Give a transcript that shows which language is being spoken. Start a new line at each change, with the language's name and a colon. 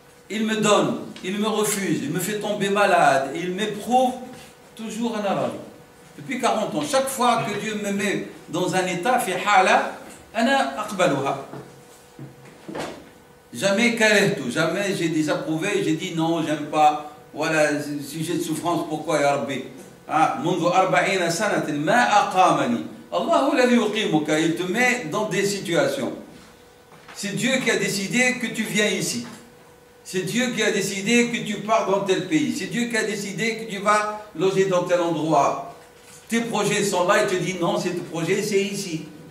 French: Il me donne, il me refuse, il me fait tomber malade, il m'éprouve, toujours un arabi. Depuis 40 ans, chaque fois que Dieu me met dans un état,
Arabic: fi hala, ana aqbaluha.
French: Jamais
Arabic: karehtu,
French: jamais j'ai désapprouvé, j'ai dit non, j'aime pas, voilà, sujet de souffrance, pourquoi
Arabic: ya Rabbi? منذ 40 سنة ما أقامني الله الذي يقيمك.
French: Il te met dans des situations. C'est Dieu qui a décidé que tu viens ici. C'est Dieu qui a décidé que tu pars dans tel pays. C'est Dieu qui a décidé que tu vas loger dans tel endroit. Tes projets sont là, il te dit non, c'est tes projets, c'est ici.